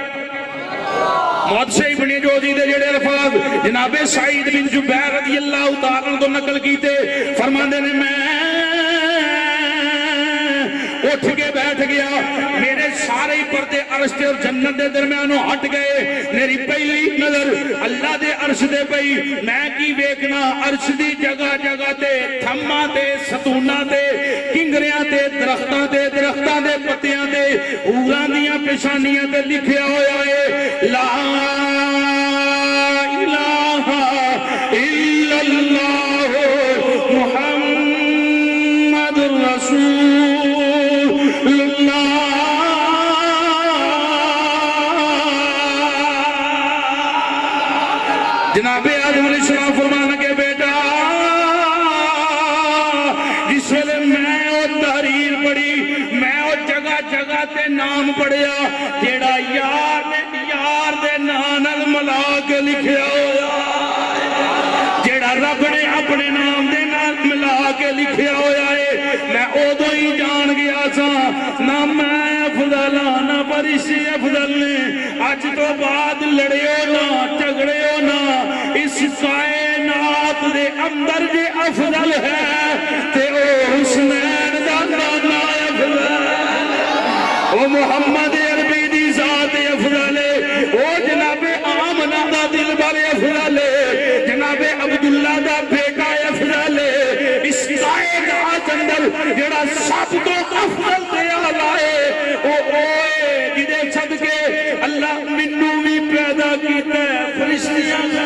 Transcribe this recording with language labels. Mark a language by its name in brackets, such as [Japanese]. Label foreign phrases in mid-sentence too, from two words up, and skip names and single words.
[Punjabi] موت سے ابن جوزی دے جڑے الفاظ جناب سعید بن جبیر [Arabic] رضی اللہ تعالیٰ عنہ [Punjabi] تو نقل کیتے, فرماندے نے میں اٹھ کے بیٹھ گیا, میرے سارے پردے عرش اور جنت دے درمیانوں ہٹ گئے. میری پہلی نظر اللہ دے عرش دے پئی, میں کی ویکھنا عرش دی جگہ جگہ تے تھماں تے ستوناں تے کنگریاں تے درختاں دے پتیاں تے اوراں دیاں پیشانیاں تے لکھیا ہویا ہے [Arabic] لا الہ الا اللہ محمد رسول اللہ. [Punjabi] جناب آدم علیہ السلام فرمان کے بیٹا جس ویلے میں وہ تحریر پڑھی, میں وہ جگہ جگہ تے نام پڑھیا جیڑا یار دے نال ملا کے لکھیا ہوا, جیڑا رب نے اپنے نام دے نال ملا کے لکھیا ہوا ہے. میں ادو ہی جان گیا سا نہ میں افضل نہ فرشتے افضل نے, اج تو بعد لڑیو نہ جھگڑیو نہ, اس کائنات دے اندر جے افضل ہے تے او حسنین دا نانا افضل, او محمد عربی دی ذات افضل ہے, او جناب آمنہ دا دل والے افضل ہے, جناب عبداللہ دا بیٹا افضل ہے. اس کائنات اندر جڑا سب تو افضل تے اعلیٰ ہے او اوے جدے صدقے اللہ منو بھی پیدا کیتا ہے فرشتیاں.